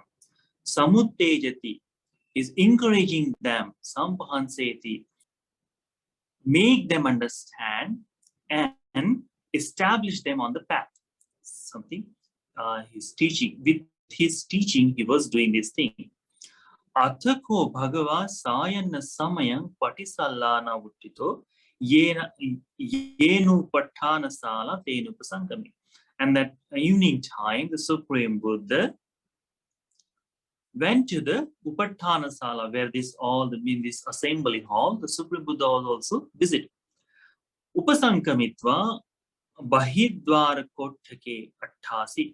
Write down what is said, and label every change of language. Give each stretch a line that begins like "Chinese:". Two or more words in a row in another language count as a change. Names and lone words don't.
English: Samuttejati, is encouraging them. Sambhanseti, make them understand and establish them on the path. Something he's teaching. With his teaching, he was doing this thing.
Pali: Athako bhagava sayana samayang patisallana vuttito yenu patthana sala tenupasankami.
English: And that evening time, the Supreme Buddha went to the Upathana Sala where this assembly hall, the Supreme Buddha was also visited.
Pali: Upasankamitva Bahidwara Kothake Attasi.